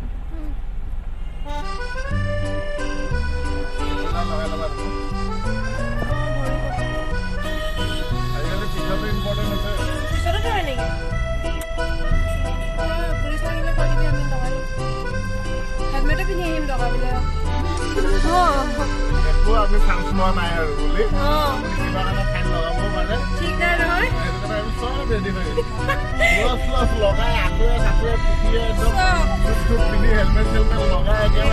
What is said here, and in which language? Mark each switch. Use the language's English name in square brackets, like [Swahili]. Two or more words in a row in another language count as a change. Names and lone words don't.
[Hindi] लगा आजकल पिक्चर तो इम्पोर्टेंट है पिक्चर तो है नहीं पुलिस [Assamese] লাগিলে কৈ দিবি আমি লগাই হেলমেট পিন্ধি আহিম লগাবলৈ একো আমি চান্স লোৱা নাই আৰু বুলি কিবা কাৰণে ফাইন লগাব মানে ঠিক নাই নহয় আমি সব ৰেডি হৈ প্লাস লগাই আগুৱে সাগুৱে পিঠিয়ে একদম পিন্ধি হেলমেট লগাই একেবাৰে